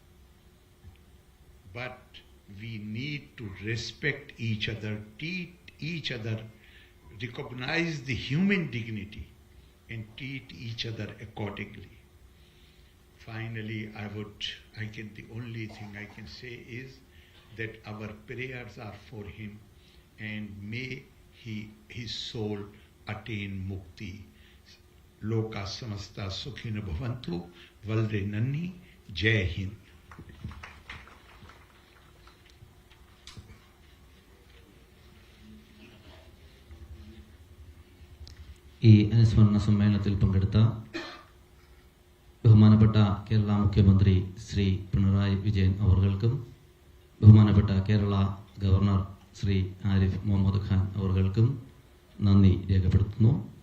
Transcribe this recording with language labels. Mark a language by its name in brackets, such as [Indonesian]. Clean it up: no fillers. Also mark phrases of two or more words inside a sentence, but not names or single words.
[English] but we need to respect each other, treat each other, recognize the human dignity, and treat each other accordingly. Finally, the only thing I can say is that our prayers are for him, and may his soul attain mukti. [Sanskrit] लोकाः समस्ताः सुखिनो भवन्तु, [Malayalam] വളരെ നന്ദി, [Hindi] जय हिंद. [Malayalam] ഈ അനുസ്മരണ സമ്മേളനത്തിൽ പങ്കെടുത്ത ബഹുമാനപ്പെട്ട കേരള മുഖ്യമന്ത്രി ശ്രീ പിണറായി വിജയൻ അവർകൾക്കും ബഹുമാനപ്പെട്ട കേരള ഗവർണർ ശ്രീ ആരിഫ് മുഹമ്മദ് ഖാൻ അവർകൾക്കും നന്ദി രേഖപ്പെടുത്തുന്നു.